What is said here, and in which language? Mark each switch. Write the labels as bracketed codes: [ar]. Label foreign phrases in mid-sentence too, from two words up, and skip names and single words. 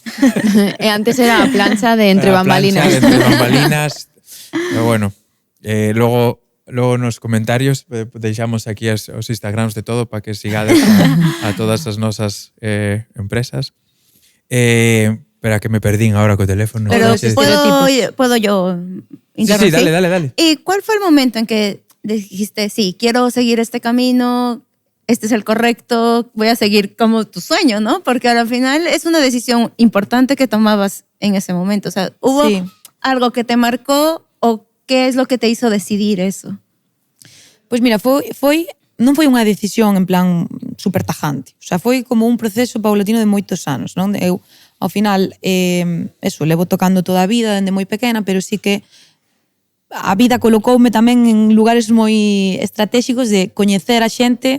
[gl] E antes era a plancha de entre bambalinas. Plancha de entre bambalinas. [es] Pero bueno, [gl] logo nos comentarios deixamos aquí os Instagrams de todo para que sigades a todas as nosas empresas. Espera, que me perdín ahora co teléfono. [es] Pero puedo yo interrumpir. Sí, dale. ¿Y cuál fue el momento en que dijiste, sí, quiero seguir este camino, este es el correcto, voy a seguir como tu sueño, ¿no? Porque al final es una decisión importante que tomabas en ese momento. O sea, ¿hubo algo que te marcó o qué es lo que te hizo decidir eso? [gl] Pois mira, non foi unha decisión en plan super tajante. [es] O sea, [gl] foi como un proceso paulatino de moitos anos, non? Eu, ao final, levo tocando toda a vida, dende moi pequena, pero sí que a vida colocoume tamén en lugares moi estratégicos de coñecer a xente